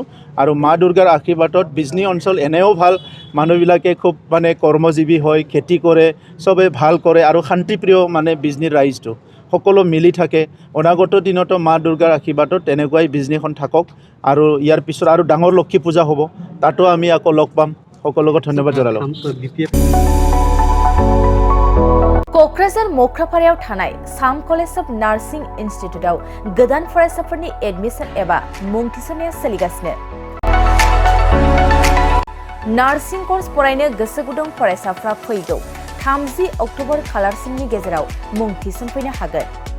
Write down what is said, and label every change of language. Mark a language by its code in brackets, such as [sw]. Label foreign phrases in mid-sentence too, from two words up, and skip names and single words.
[as] আৰু মা দুৰ্গাৰ আশীৰ্বাদত বিজনী অঞ্চল এনেও ভাল, মানুহবিলাকে খুব কৰ্মজীৱী হয়, খেতি কৰে, চবে ভাল কৰে, আৰু শান্তিপ্ৰিয় বিজনীৰ ৰাইজটো সকলো মিলি থাকে। অনাগত দিনতো মা দুৰ্গাৰ আশীৰ্বাদত তেনেকুৱাই বিজনীখন থাকক। আৰু ইয়াৰ পিছত আৰু ডাঙৰ লক্ষ্মী পূজা হ'ব, তাতো আমি আকৌ লগ পাম। সকলোকে ধন্যবাদ জনালোঁ। [brx] क'क्राझार मख्रापारायाव थानाय साम कलेज अफ नार्सिं इन्स्टिट्यूटआव गोदान फरायसाफोरनि एडमिशन एबा मुं थिसननाया सोलिगासिनो। नार्सिं कर्स फरायनो गोसो गुदुं फरायसाफ्रा फैगौ 30 अक्ट'बर खालारसिमनि गेजेराव मुं थिसनफैनो हागोन।